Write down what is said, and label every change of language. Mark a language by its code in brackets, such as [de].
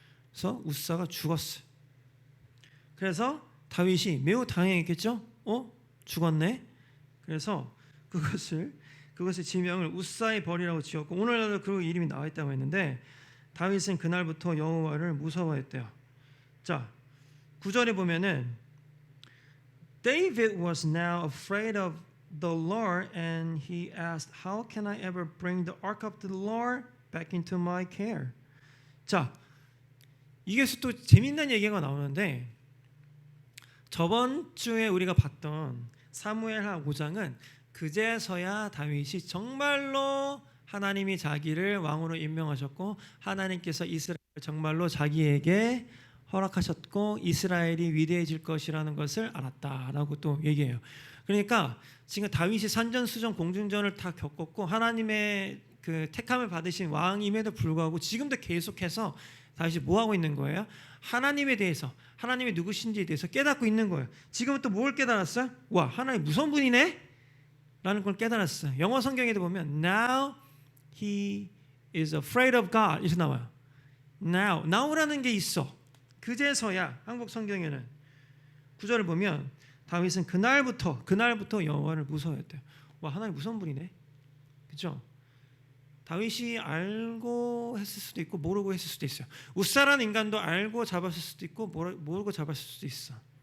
[ko] 그래서 우사가 죽었어요. 그래서 다윗이 매우 당황했겠죠? 죽었네. 그래서 그것의 지명을 우사의 벌이라고 지었고 오늘날도 그 이름이 나와 있다고 했는데 다윗은 그날부터 여호와를 무서워했대요. 자, 9절에 보면은 [en] David was now afraid of the Lord and he asked, How can I ever bring the ark of the Lord back into my care? [ko] 자, 이게 또 재밌는 얘기가 나오는데 저번 주에 우리가 봤던 사무엘하 5장은 그제서야 다윗이 정말로 하나님이 자기를 왕으로 임명하셨고 하나님께서 이스라엘을 정말로 자기에게 허락하셨고 이스라엘이 위대해질 것이라는 것을 알았다라고 또 얘기해요. 그러니까 지금 다윗이 산전수전 공중전을 다 겪었고 하나님의 그 택함을 받으신 왕임에도 불구하고 지금도 계속해서 다윗이 뭐 하고 있는 거예요? 하나님에 대해서 하나님이 누구신지에 대해서 깨닫고 있는 거예요. 지금은 또 뭘 깨달았어요? 와, 하나님 무서운 분이네? 라는 걸 깨달았어요. 영어 성경에도 보면 [en] Now he is afraid of God [ko] 이렇게 나와요. Now라는 게 있어. 그제서야 한국 성경에는 9절을 보면 다윗은 그날부터 여호와를 무서워했대요. 와, 하나님 무서운 분이네. 그렇죠? 다윗이 알고 했을 수도 있고 모르고 했을 수도 있어요. 우사라는 인간도 알고 잡았을 수도 있고 모르고 잡았을 수도 있어.